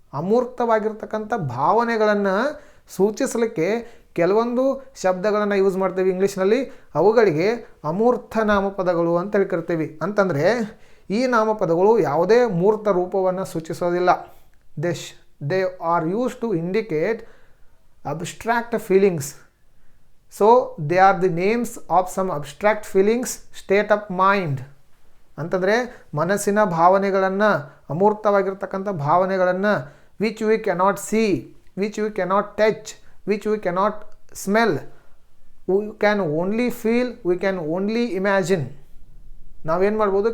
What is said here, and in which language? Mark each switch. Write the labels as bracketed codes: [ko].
[kn] ಅಮೂರ್ತವಾಗಿರ್ತಕ್ಕಂಥ ಭಾವನೆಗಳನ್ನು ಸೂಚಿಸಲಿಕ್ಕೆ ಕೆಲವೊಂದು ಶಬ್ದಗಳನ್ನು ಯೂಸ್ ಮಾಡ್ತೀವಿ ಇಂಗ್ಲೀಷ್ನಲ್ಲಿ. ಅವುಗಳಿಗೆ ಅಮೂರ್ತ ನಾಮಪದಗಳು ಅಂತ ಹೇಳಿ ಕರಿತೀವಿ. ಅಂತಂದರೆ ಈ ನಾಮಪದಗಳು ಯಾವುದೇ ಮೂರ್ತ ರೂಪವನ್ನು ಸೂಚಿಸೋದಿಲ್ಲ. [en] They are use to indicate abstract feelings. So they are the names of some abstract feelings, state of mind. [kn] ಅಂತಂದರೆ ಮನಸ್ಸಿನ ಭಾವನೆಗಳನ್ನು, ಅಮೂರ್ತವಾಗಿರ್ತಕ್ಕಂಥ ಭಾವನೆಗಳನ್ನು [en] Which we cannot see, which we cannot touch, which we cannot smell, we can only feel, we can only imagine. [kn] ನಾವೇನು ಮಾಡ್ಬೋದು?